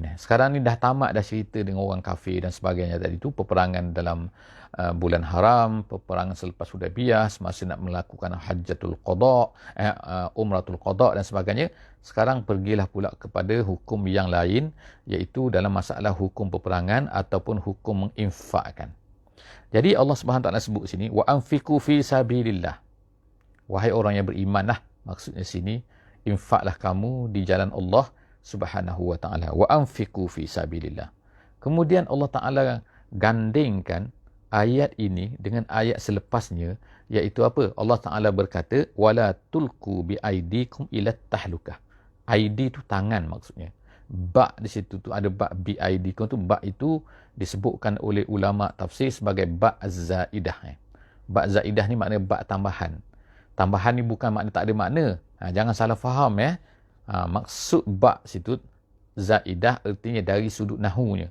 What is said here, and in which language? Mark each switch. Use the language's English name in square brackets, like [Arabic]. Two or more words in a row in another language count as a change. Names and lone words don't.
[Malay] Sekarang ni dah tamat dah cerita dengan orang kafir dan sebagainya tadi tu, peperangan dalam bulan haram, peperangan selepas Hudaybiyah, semasa nak melakukan [Arabic] hajjatul qada, umratul qada [Malay] dan sebagainya. Sekarang pergilah pula kepada hukum yang lain, iaitu dalam masalah hukum peperangan ataupun hukum menginfakkan. Jadi Allah [Arabic] Subhanahu Wa Taala [Malay] sebut sini, [Arabic] wa anfiqu fi sabilillah. [Malay] Wahai orang yang berimanlah, maksudnya sini, infaklah kamu di jalan Allah [Arabic] Subhanahu Wa Taala. Wa anfiqu fi sabilillah. [Malay] Kemudian Allah Taala gandingkan ayat ini dengan ayat selepasnya, iaitu apa? Allah Taala berkata, [Arabic] wala tulqu bi aidikum ila tahlukah. [Malay] ID tu tangan maksudnya. Ba di situ tu ada ba BID. Kau tu ba itu disebutkan oleh ulama tafsir sebagai ba zaidah. Ba zaidah ni makna ba tambahan. Tambahan ni bukan makna tak ada makna. Jangan salah faham ya. Maksud ba situ zaidah artinya dari sudut nahunya.